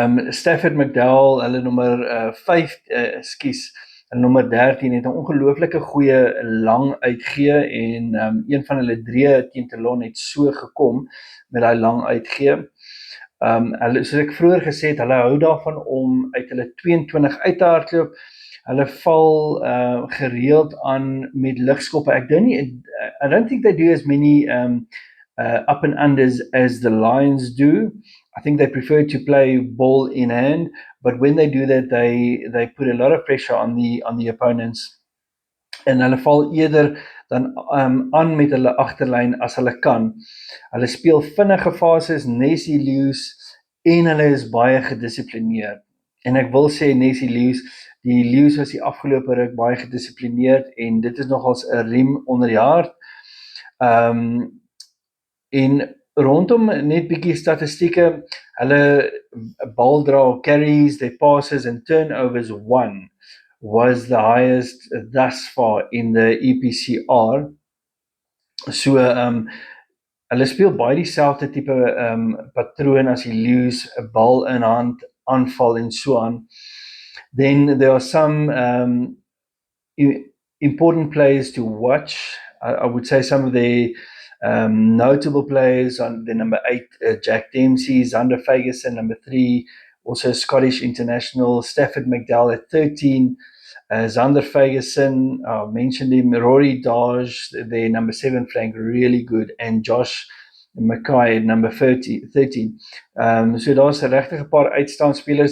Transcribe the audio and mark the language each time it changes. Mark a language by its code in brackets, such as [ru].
[af] Stafford McDowell, hulle nommer 5, hulle nommer 13 het 'n ongelooflike goeie lang uitgee, en een van hulle drie teen Toulon het so gekom met daai lang uitgee. Hulle, soos ek vroeër gesê het, hulle hou daarvan om uit hulle 22 uit te hardloop. Hulle val gereeld aan met ligskoppe. [en] I don't think they do as many up and unders as the Lions do. I think they prefer to play ball in hand, but when they do that, they put a lot of pressure on the opponents. [af] En hulle val eerder dan aan met hulle agterlyn as hulle kan. Hulle speel vinnige fases, Nessie Lewis, en hulle is baie gedissiplineerd. En ek wil sê Nessie Lewis, die Lewis was die afgelope ruk baie gedissiplineerd, en dit is nogals 'n riem onder die hart. En rondom net bietjie statistieke, hulle baldra, [en] carries, their passes and turnovers won was the highest thus far in the EPCR. [af] So hulle speel baie dieselfde tipe patroon as die Lewis, 'n bal in hand, aanval en so aan. [en] Then there are some important players to watch. I would say some of the notable players on the number 8, Jack Dempsey, Zander Fagerson, number 3, also Scottish international, Stafford McDowell at 13, Zander Fagerson, mentioned him, Rory Dodge, their number 7 flank, really good, and Josh Mackay at number 13. [af] So daar's 'n regtig paar uitstaande spelers.